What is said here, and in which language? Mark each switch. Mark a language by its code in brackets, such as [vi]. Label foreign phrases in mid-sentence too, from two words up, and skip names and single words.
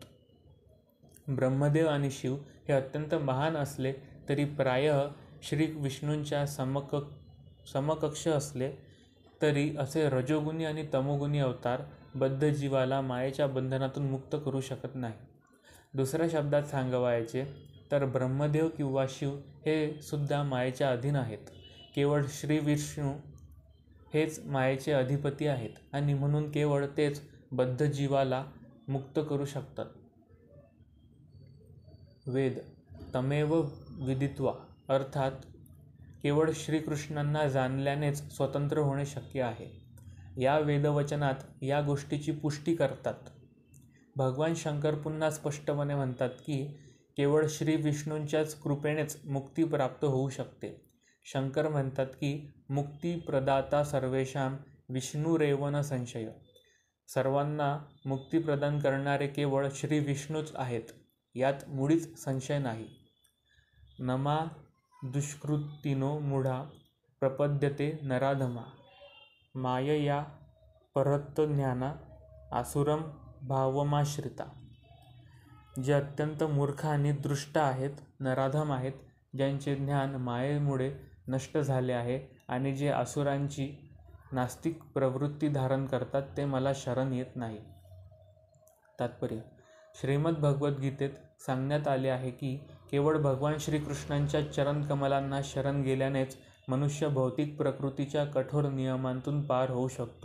[mr] ब्रह्मदेव आणि शिव हे अत्यंत महान असले तरी प्रायः श्री विष्णूंच्या समकक्ष असले तरी असे रजोगुणी आणि तमोगुणी अवतार बद्ध जीवाला मायेच्या बंधनातून मुक्त करू शकत नाही. दुसऱ्या शब्दात सांगावयाचे तर ब्रह्मदेव किंवा शिव हे सुद्धा मायेच्या अधीन आहेत. केवळ श्री विष्णू हेच मायेचे अधिपती आहेत आणि म्हणून केवळ तेच बद्ध जीवाला मुक्त करू शकतात. [sa] वेद तमेव विदित्वा [mr] अर्थात केवळ श्रीकृष्णांना जाणल्यानेच स्वतंत्र होणे शक्य आहे. या वेदवचनात या गोष्टीची पुष्टी करतात. भगवान शंकर पुन्हा स्पष्टपणे म्हणतात की केवळ श्री विष्णूंच्याच कृपेनेच मुक्ती प्राप्त होऊ शकते. शंकर म्हणतात की [sa] मुक्ती प्रदाता सर्वेषां विष्णुरेव न संशय. [mr] सर्वांना मुक्ती प्रदान करणारे केवळ श्री विष्णूच आहेत, यात मुळीच संशय नाही. [sa] नमा दुष्कृतिनो मूढा प्रपद्यते नराधमा मायया परतज्ञाना आसुरम भावमाश्रिता. [mr] जे अत्यंत मूर्ख आणि दृष्ट आहेत, नराधम आहेत, ज्यांचे ज्ञान मायेमुळे नष्ट झाले आहे आणि जे असुरांची नास्तिक प्रवृत्ती धारण करतात ते मला शरण येत नाही. तात्पर्य: श्रीमद भगवद्गीतेत सांगण्यात आले आहे की केवळ भगवान श्रीकृष्णांच्या चरणकमलांना शरण गेल्यानेच मनुष्य भौतिक प्रकृतीच्या कठोर नियमांतून पार होऊ शकतो.